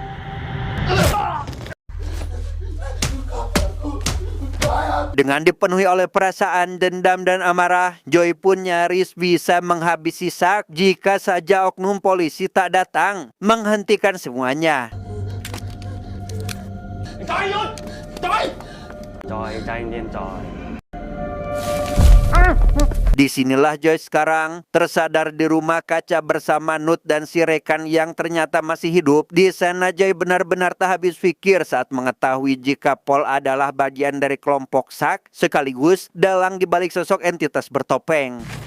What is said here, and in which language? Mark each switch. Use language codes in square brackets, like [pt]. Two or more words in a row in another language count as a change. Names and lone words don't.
[id] Dengan dipenuhi oleh perasaan dendam dan amarah, Joy pun nyaris bisa menghabisi Sak jika saja oknum polisi tak datang menghentikan semuanya. [th] จอยหยุด จอย จอยใจเย็นจอย [id] Disinilah Joy sekarang tersadar di rumah kaca bersama Nut dan si rekan yang ternyata masih hidup. Di sana Joy benar-benar tak habis pikir saat mengetahui jika Paul adalah bagian dari kelompok Sak, sekaligus dalang di balik sosok entitas bertopeng.